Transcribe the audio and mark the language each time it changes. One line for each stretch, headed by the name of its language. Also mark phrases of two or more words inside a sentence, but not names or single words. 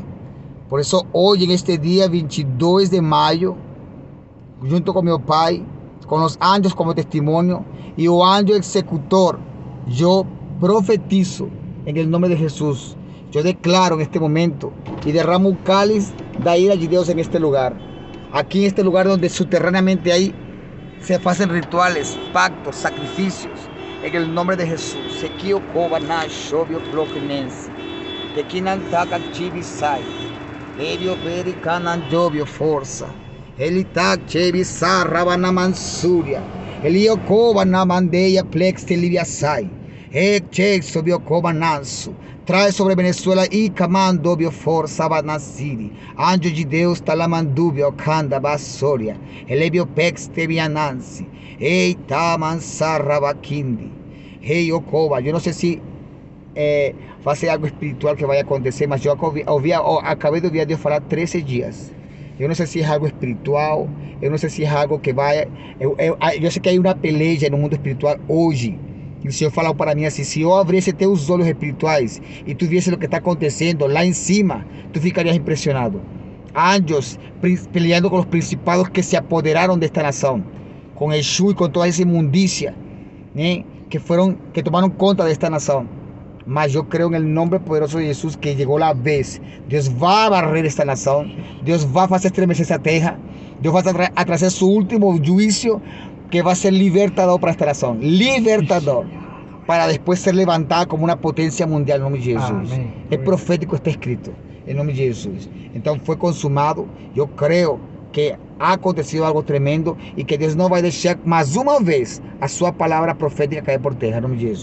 Spanish: Por eso hoy, en este día 22 de mayo, junto con mi Pai, con los ángeles como testimonio y el ángel ejecutor, yo profetizo en el nombre de Jesús. Yo declaro en este momento y derramo un cáliz de ira de Dios en este lugar. Aquí en este lugar donde subterráneamente ahí se hacen rituales, pactos, sacrificios. En el nombre de Jesús. Sequio Cobana, Shovio Bloquenense. Tequinan Taka Chibisai. Elio Pericanan Jovio Forza. Elitak Chebisa Rabana Mansuria. Elio Cobana Mandeya Plex Telibiasai. Ekchek Sobio Cobanansu. Trae sobre Venezuela y Camando Bioforça Banasiri.
Portuguese: Anjo de Deus Talamandubio Kanda Basoria. Elebio Pex Tebianansi. Ei Tamansarrabakindi. Hey Ocoba.
Spanish: Yo no sé si va a ser algo espiritual que vaya a acontecer, mas yo acabé de oír a Dios falar 13 días. Yo no sé si es algo espiritual, yo no sé si es algo que vaya. Yo sé que hay una pelea en el mundo espiritual hoy.
Portuguese: E o Senhor falou para mim assim: se eu abrisse teus olhos espirituais e tu viesse o que está acontecendo lá em cima, tu ficarias impressionado. Anjos peleando com os principados que se apoderaram desta nação, com Exu e com toda essa imundícia, né, que tomaram conta desta nação. Mas eu creio no nome poderoso de Jesus que chegou a vez. Deus vai barrer esta nação, Deus vai fazer estremecer essa terra, Deus vai trazer seu último juízo,
Spanish: que va a ser libertador para esta nación, libertador, para después ser levantada como una potencia mundial en nombre de Jesús. Amén. Es profético, está escrito en nombre de Jesús. Entonces fue consumado. Yo creo que ha acontecido algo tremendo y que Dios no va a dejar más una vez a su palabra profética caer por tierra en nombre de Jesús.